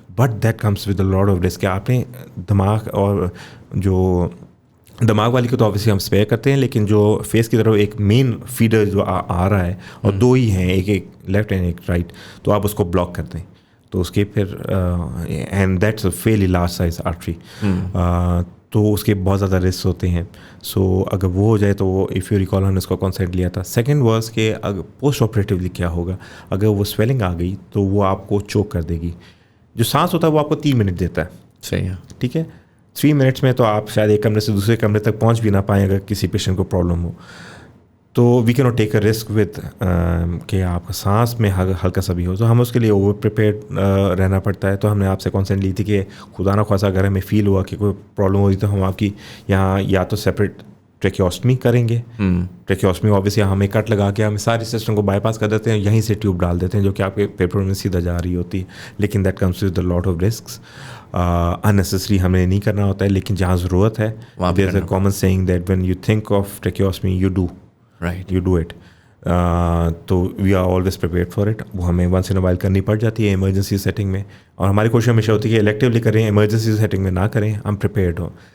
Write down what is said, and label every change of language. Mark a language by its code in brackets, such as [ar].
[en] But that comes with a lot of risk. [ur] آپ نے دماغ اور جو دماغ والی کو تو آبویسلی ہم اسپیئر کرتے ہیں, لیکن جو فیس کی طرف ایک مین فیڈر جو آ رہا ہے اور 2 ہی ہیں, ایک لیفٹ اینڈ ایک رائٹ, تو آپ اس کو بلاک کر دیں تو اس کے پھر [en] and that's a fairly large size artery, [ur] تو اس کے بہت زیادہ رسک ہوتے ہیں. سو اگر وہ ہو جائے تو وہ [en] if you recall [ur] ہم نے اس کو کنسنٹ لیا تھا. سیکنڈ واز کہ اگر پوسٹ آپریٹیولی کیا ہوگا, اگر وہ سویلنگ آ گئی تو وہ آپ کو چوک کر دے گی. جو سانس ہوتا ہے وہ آپ کو 3 منٹ دیتا ہے. صحیح ہے, ٹھیک ہے. 3 منٹس میں تو آپ شاید ایک کمرے سے دوسرے کمرے تک پہنچ بھی نہ پائیں اگر کسی پیشنٹ کو پرابلم ہو. تو [en] we can not take a risk with [ur] کہ آپ کا سانس میں ہلکا سا بھی ہو, تو ہم اس کے لیے اوور پریپیئرڈ رہنا پڑتا ہے. تو ہم نے آپ سے کنسنٹ لی تھی کہ خدا نخواستہ اگر ہمیں فیل ہوا کہ کوئی پرابلم ہوئی تو ہم آپ کی یہاں یا تو سیپریٹ ٹریکیوسٹمی کریں گے. ٹریکیوسٹمی اوبیسلی ہمیں کٹ لگا کے ہم سارے سسٹم کو بائی پاس کر دیتے ہیں, یہیں سے ٹیوب ڈال دیتے ہیں جو کہ آپ کے پیپر میں سیدھا جا رہی ہوتی ہے. [en] لیکن that comes with a lot of risks. [ur] Unnecessary ہمیں نہیں کرنا ہوتا ہے, لیکن جہاں ضرورت ہے [en] There is a common saying that when you think of tracheostomy you do it. [ur] تو [en] We are always prepared for it. [ur] وہ ہمیں [en] once in while [ur] کرنی پڑ جاتی ہے ایمرجنسی سیٹنگ میں, اور ہماری کوشش ہمیشہ ہوتی ہے کہ الیکٹیولی کریں, ایمرجنسی سیٹنگ میں نہ کریں, ہم پریپیئرڈ ہوں.